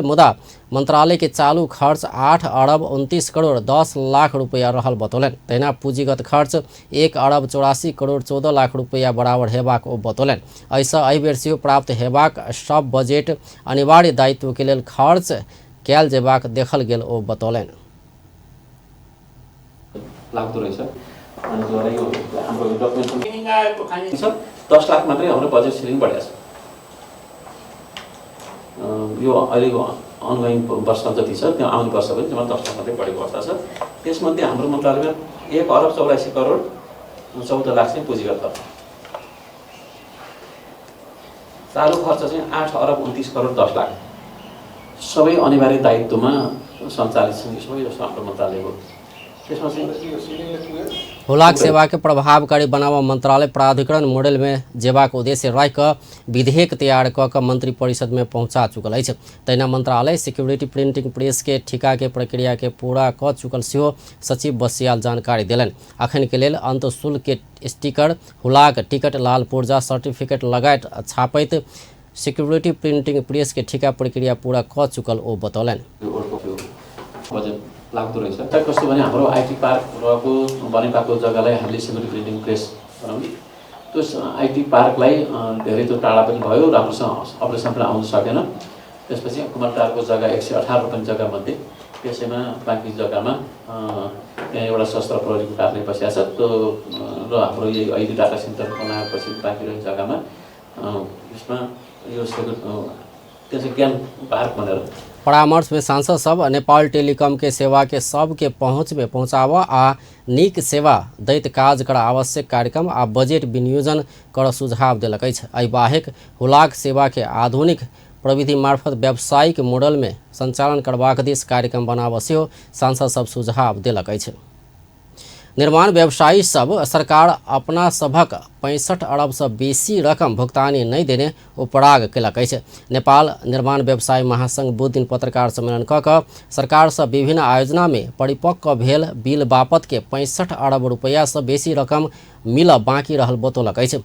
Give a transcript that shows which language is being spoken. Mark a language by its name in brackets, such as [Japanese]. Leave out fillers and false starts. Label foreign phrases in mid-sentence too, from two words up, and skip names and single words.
[Maithili] मुदा मंत्रालय के चालू खर्च 8 अरब 29 करोड़ 10 लाख रुपया रहल बतौलन। तहिना पूंजीगत खर्च 1 अरब 84 करोड़ 14 लाख रुपया बराबर हेबाक ओ बतौलन। ऐसा एहि बेर सेहो प्राप्त हेबाक सब बजेट अनिवार्य दायित्व के लेल खर्च कयल जेबाक देखल गेल ओ बतौलन। [Nepali] लाग्दो रहेछ अनि जरा यो हाम्रो डकुमेन्ट 10 लाख मात्रै हाम्रो बजेट सिलिङ बढेको छ। यो अहिलेको अनगोइङ वर्ष जति छ त्यो आउने वर्ष पनि जम्मा 10 लाख मात्रै बढेको अवस्था छ। त्यसमध्ये हाम्रो मन्त्रालयमा 1 अरब 84 करोड 14 लाख चाहिँ पुँजीगत खर्च, चालु खर्च चाहिँ 8 अरब 29 करोड 10 लाख सबै अनिवार्य दायित्वमा सञ्चालित छन्। यो सबै जस्तो हाम्रो मन्त्रालयको [Maithili] हुलाक सेवा के प्रभावकारी बनावा मंत्रालय प्राधिकरण मॉडल में जेबाक उद्देश्य राखि कऽ विधेयक तैयार कऽ मंत्री परिषद में पहुंचा चुकल अछि। तहिना मंत्रालय [English] security printing press [Maithili] के ठिका के प्रक्रिया के पूरा कऽ चुकल सेहो सचिव बसियाल जानकारी देलनि। अखन के लेल अंत शुल्क के स्टिकर, हुलाक टिकट, लाल पुर्जा, सर्टिफिकेट लगायत छापैत [English] security printing press [Maithili] के ठिका प्रक्रिया पूरा कऽ चुकल ओ बतौलनि। [Nepali] लाग्दो रहेछ कस्तो भने हाम्रो [English] IT park [Nepali] रहेको बनेपाको जग्गालाई हामीले [English] security printing press [Nepali] बनाउने, त्यो आइटी पार्कलाई धेरै त्यो टाढा पनि भयो, राम्रोसँग अपरेसन पनि आउन सकेन। त्यसपछि कुमारटारको जग्गा 118 रुपैयाँ जग्गामध्ये त्यसैमा बाँकी जग्गामा त्यहाँ एउटा शस्त्र प्रहरीको कार्यालय बसिया छ त्यो र हाम्रो यही अहिले [English] data center [Nepali] बनाएपछि बाँकी रहेको जग्गामा यसमा यो त्यसै ज्ञान पार्क भनेर [Maithili] परामर्श में सांसद सब नेपाल टेलीकॉम के सेवा के सबके पहुँच में पहुँचावा आ नीक सेवा दैत काज कर आवश्यक कार्यक्रम आ बजेट विनियोजन कर सुझाव देलक अछि। एहि बाहेक हुलाक सेवा के आधुनिक प्रविधि मार्फत व्यावसायिक मॉडल में संचालन करबाक दिस कार्यक्रम बनाबऽ सेहो सांसद सब सुझाव देलक अछि। निर्माण व्यवसायी सब सरकार अपना सभक 65 अरब से बेसी रकम भुगतानी नहीं देने उपराग केलक अछि। नेपाल निर्माण व्यवसायी महासंघ बुध दिन पत्रकार सम्मेलन कऽ कऽ सरकार से विभिन्न आयोजना में परिपक्व भेल बिल बापत के 65 अरब रुपया से बेसी रकम मिल बाँकी रहल बतौलक अछि।